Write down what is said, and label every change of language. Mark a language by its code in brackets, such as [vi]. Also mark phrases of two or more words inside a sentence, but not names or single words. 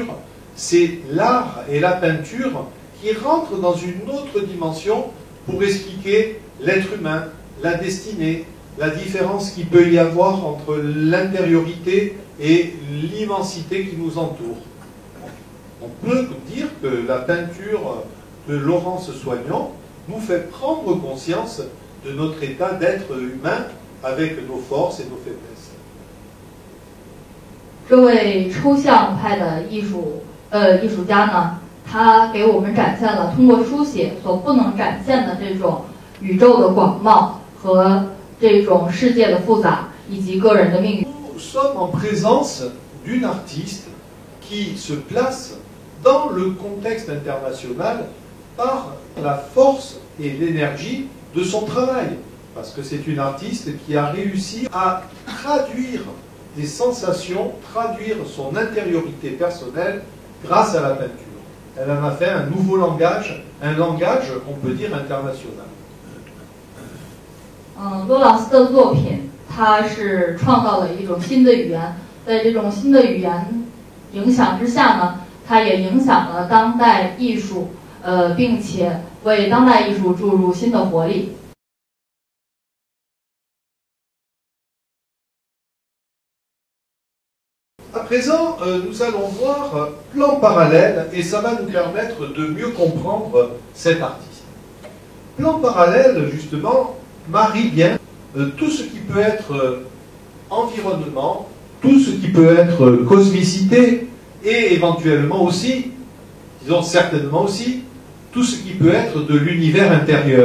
[fr] C'est l'art et la peinture qui rentrent dans une autre dimension pour expliquer l'être humain, la destinée, la différence qu'il peut y avoir entre l'intériorité et l'immensité qui nous entoure. On peut dire que la peinture de Laurence Soignon nous fait prendre conscience de notre état d'être humain avec nos forces et nos faiblesses. [zh] 这位抽象派的艺术家呢，他给我们展现了通过书写所不能展现的这种宇宙的广袤和这种世界的复杂以及个人的命运。 [fr] Nous sommes en présence d'une artiste qui se place dans le contexte international par la force et l'énergie de son travail. Parce que c'est une artiste qui a réussi à traduire des sensations, traduire son intériorité personnelle grâce à la peinture. Elle en a fait un nouveau langage, un langage, on peut dire, international. [zh] 罗朗斯的作品，它是创造了一种新的语言，在这种新的语言影响之下呢，它也影响了当代艺术，并且为当代艺术注入新的活力。 [fr] À présent, nous allons voir plan parallèle et ça va nous permettre de mieux comprendre cet artiste. Plan parallèle, justement, marie bien tout ce qui peut être environnement, tout ce qui peut être cosmicité et éventuellement aussi, disons certainement aussi, tout ce qui peut être de l'univers intérieur.